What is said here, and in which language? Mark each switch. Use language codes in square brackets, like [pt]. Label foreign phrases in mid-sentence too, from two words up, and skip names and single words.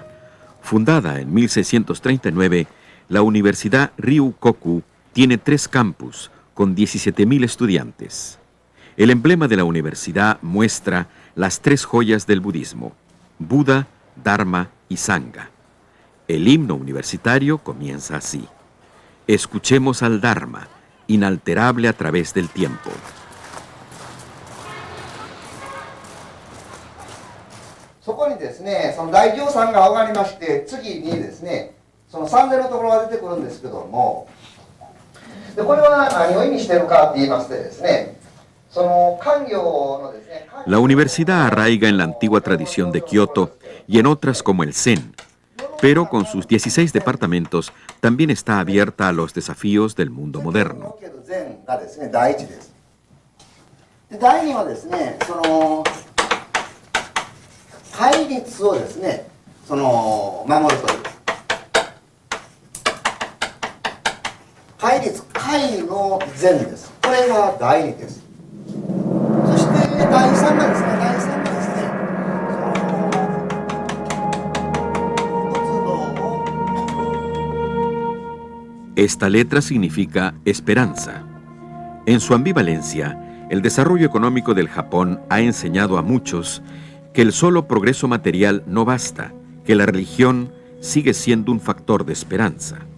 [es] Fundada en 1639, la Universidad Ryukoku tiene 3 campus con 17.000 estudiantes. El emblema de la universidad muestra las 3 joyas del budismo: Buda, Dharma y Sangha. El himno universitario comienza así: escuchemos al Dharma, inalterable a través del tiempo. [ja] そこにですね、その大行さんが上がりまして、次にですね、その三千のところが出てくるんですけども、でこれは何を意味しているかって言いますとですね、その官業のですね。 [es] La universidad arraiga en la antigua tradición de Kioto y en otras como el Zen, pero con sus 16 departamentos también está abierta a los desafíos del mundo moderno. [ja] 禅がですね、第一です。で第二はですね、その戒律をですね、その守ることです。戒律、戒の禅です。これが第二です。そして第三がですね、第三がですね、仏道を。 [es] Esta letra significa esperanza. En su ambivalencia, el desarrollo económico del Japón ha enseñado a muchos que el solo progreso material no basta, que la religión sigue siendo un factor de esperanza.